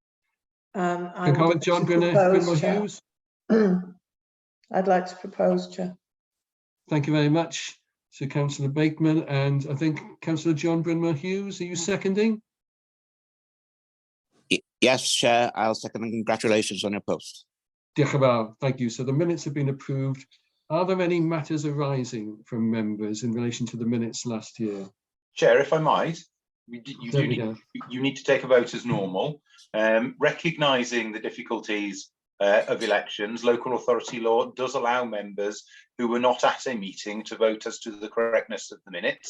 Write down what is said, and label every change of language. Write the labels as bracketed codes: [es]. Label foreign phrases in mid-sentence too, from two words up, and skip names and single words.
[en] John Brynmore Hughes. I'd like to propose, Chair. Thank you very much to Councillor Bateman, and I think Councillor John Brynmore Hughes, are you seconding? Yes, Chair, I'll second, and congratulations on your post. [cy] Diolch yn fawr. [en] Thank you. So the minutes have been approved. Are there any matters arising from members in relation to the minutes last year? Chair, if I might, you need to take a vote as normal. Recognising the difficulties of elections, local authority law does allow members who were not at a meeting to vote as to the correctness of the minutes.